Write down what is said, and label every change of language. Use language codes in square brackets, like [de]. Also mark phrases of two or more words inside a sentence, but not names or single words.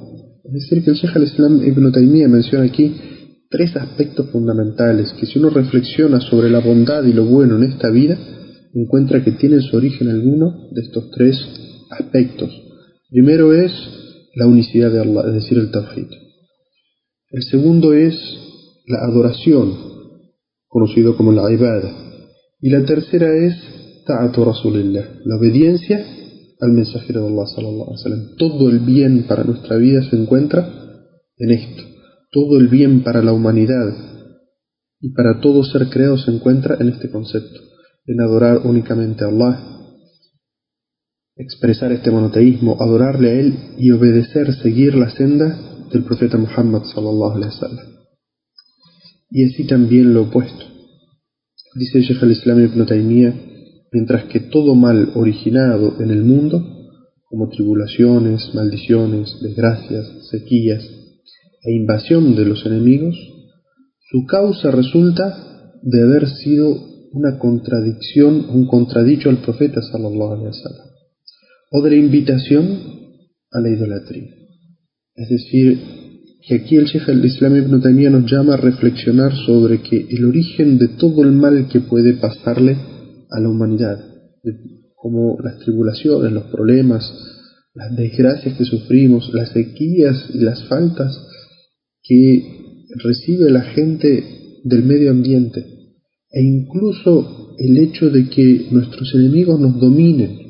[es] Es decir, que el Sheikh al-Islam Ibn Taymiyyah menciona aquí tres aspectos fundamentales que, si uno reflexiona sobre la bondad y lo bueno en esta vida, encuentra que tiene su origen alguno de estos tres aspectos. Primero es la unicidad de Allah, es decir, el Tawhid. El segundo es la adoración, conocido como la ibadah. Y la tercera es [ar] طاعة رسول الله, [es] la obediencia al mensajero de Allah [ar] صلى الله عليه وسلم. [es] Todo el bien para nuestra vida se encuentra en esto. Todo el bien para la humanidad y para todo ser creado se encuentra en este concepto, en adorar únicamente a Allah, expresar este monoteísmo, adorarle a Él y obedecer, seguir la senda del profeta Muhammad [ar] صلى الله عليه وسلم. [es] Y así también lo opuesto. Dice Shaykh al-Islam Ibn Taymiyyah, mientras que todo mal originado en el mundo, como tribulaciones, maldiciones, desgracias, sequías e invasión de los enemigos, su causa resulta de haber sido una contradicción, un contradicho al profeta [ar] صلى الله عليه وسلم, [es] o de la invitación a la idolatría. Es decir, que aquí el Shaykh al-Islam Ibn Taymiyyah nos llama a reflexionar sobre que el origen de todo el mal que puede pasarle a la humanidad, como las tribulaciones, los problemas, las desgracias que sufrimos, las sequías y las faltas que recibe la gente del medio ambiente, e incluso el hecho de que nuestros enemigos nos dominen.